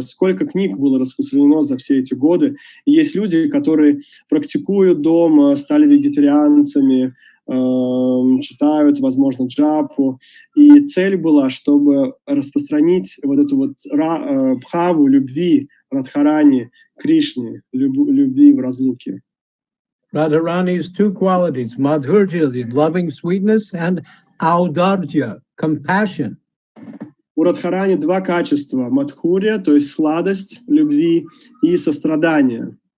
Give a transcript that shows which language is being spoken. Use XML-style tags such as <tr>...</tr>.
<ru>Сколько книг было распространено за все эти годы. И есть люди, которые практикуют дома, стали вегетарианцами, читают, возможно, джапу. И цель была, чтобы распространить вот эту вот бхаву любви Радхарани, Кришне, любви в разлуке.</ru> <en>Radharani's two qualities, Madhurya, the loving sweetness, and Audarya, compassion.</en> <ru>У Радхарани два качества: Мадхурья, то есть сладость любви, и сострадание.</ru>